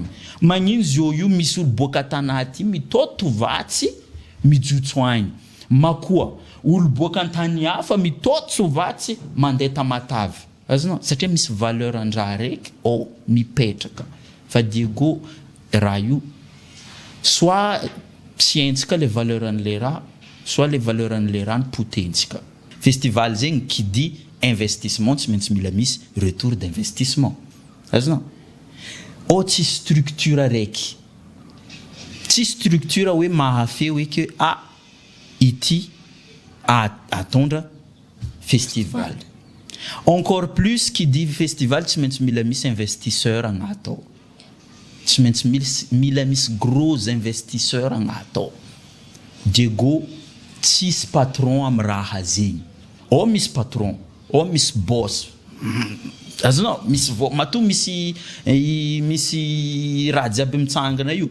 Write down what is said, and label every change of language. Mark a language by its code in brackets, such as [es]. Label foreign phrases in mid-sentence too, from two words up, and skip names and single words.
[mg] Magnino zio io misy olo boka tana aty mitoto vatsy mijotso agny. Makoa olo boka antany hafa mitoto vatsy mandeha Tamatavy. Azonao satria misy valeur andraha araiky mipetraka. Fa Diego raha io soit sientsika [fr] les valeurs [mg] an'le raha, [fr] soit les valeurs [mg] an'le raha potensika. Festival zegny [fr] qui dit investissement [mg] tsy maintsy mila misy [fr] retour d'investissement. [mg] Azonao tsy structure araiky. Tsy structure hoe mahafeo hoe que ity atondra festival. [fr] Encore plus qui dit [mg] festival tsy maintsy mila misy investisseur agnatao. Tsy maintsy mila misy [fr] gros investisseur [mg] agnatao. Diego tsisy patron am raha zegny. Misy patron, misy boss. Azonao misy matoa misy raha jiaby mitsangana io.